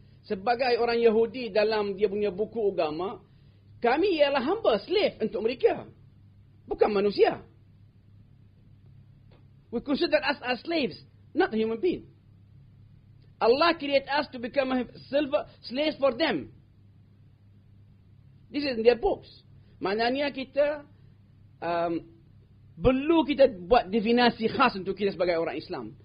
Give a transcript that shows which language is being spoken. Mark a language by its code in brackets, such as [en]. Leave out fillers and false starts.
[ms] Sebagai orang Yahudi dalam dia punya buku agama, kami ialah hamba, slave untuk mereka. Bukan manusia. [en] We consider us as slaves, not a human being. Allah create us to become slaves for them. This is in their books. [ms] Maknanya kita perlu kita buat definisi khas untuk kita sebagai orang Islam.